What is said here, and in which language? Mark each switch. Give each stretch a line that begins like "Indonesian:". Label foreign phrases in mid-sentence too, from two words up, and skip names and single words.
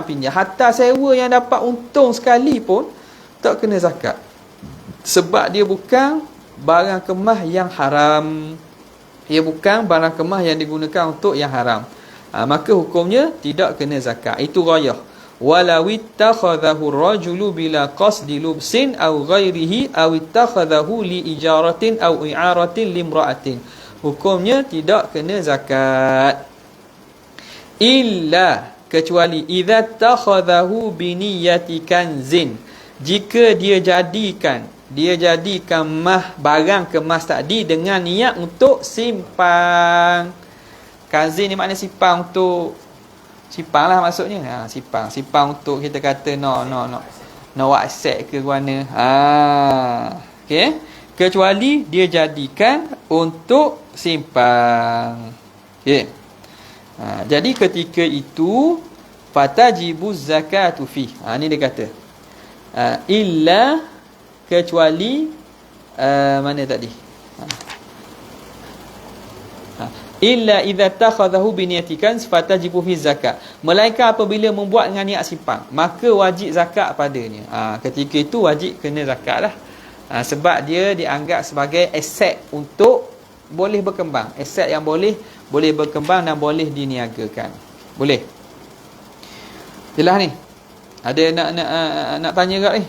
Malay: Hatta sewa yang dapat untung sekali pun tak kena zakat. Sebab dia bukan barang kemah yang haram. Ia bukan barang kemah yang digunakan untuk yang haram. Maka hukumnya tidak kena zakat. Itu ghayah.
Arabic: ولو اتخذه الرجل بلا قصد لبس أو غيره أو اتخذه لإجارة أو إعارة لامرأة.
Malay: Hukumnya tidak kena zakat.
Arabic: إلا, kecuali إذا اتخذه بنية كنز.
Malay: Jika dia jadikan mah barang kemas tadi dengan niat untuk simpan. Kanzin ni makna simpan untuk simpan lah maksudnya. Simpan untuk kita kata nak WhatsApp ke mana. Okey. Kecuali dia jadikan untuk simpan. Okey. Jadi ketika itu
Arabic: فتجب الزكاة فيه.
Malay: Ni dia kata. Illa, kecuali mana tadi?
Arabic: إلا إذا اتخذه بنية كنز فتجب في الزكاة.
Malay: Melainkan apabila membuat dengan niat simpan, maka wajib zakat padanya. Ketika itu wajib kena zakat lah. Sebab dia dianggap sebagai aset untuk boleh berkembang. Aset yang boleh berkembang dan boleh diniagakan. Boleh. Jelas ni? Ada nak tanya kat ni?